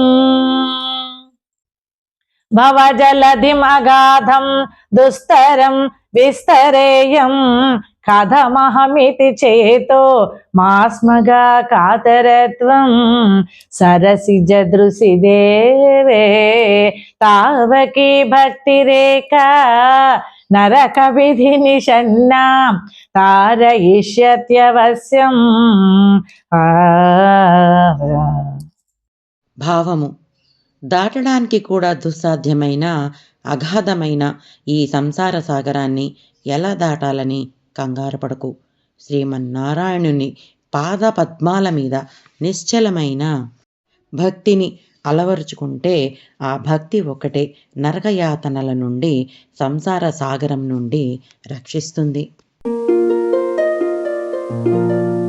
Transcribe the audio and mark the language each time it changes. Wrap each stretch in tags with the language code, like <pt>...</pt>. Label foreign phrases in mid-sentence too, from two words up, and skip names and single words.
<sa>भवजलधिम् अगाधं दुस्तरं विस्तरेयं कथमहमिति चेतो मास्मगा कातरत्वं सरसिजदृशि देवे तावकी भक्तिरेका नरकविधिनिषन्नां तारयिष्यत्यवश्యం।</sa> <te>భావము దాటడానికి కూడా దుస్సాధ్యమైన అగాధమైన ఈ సంసార సాగరాన్ని ఎలా దాటాలని కంగారు పడకు. శ్రీమన్నారాయణుని పాద పద్మాల మీద నిశ్చలమైన భక్తిని అలవరుచుకుంటే ఆ భక్తి ఒకటే నరకయాతనల నుండి, సంసార సాగరం నుండి రక్షిస్తుంది.</te>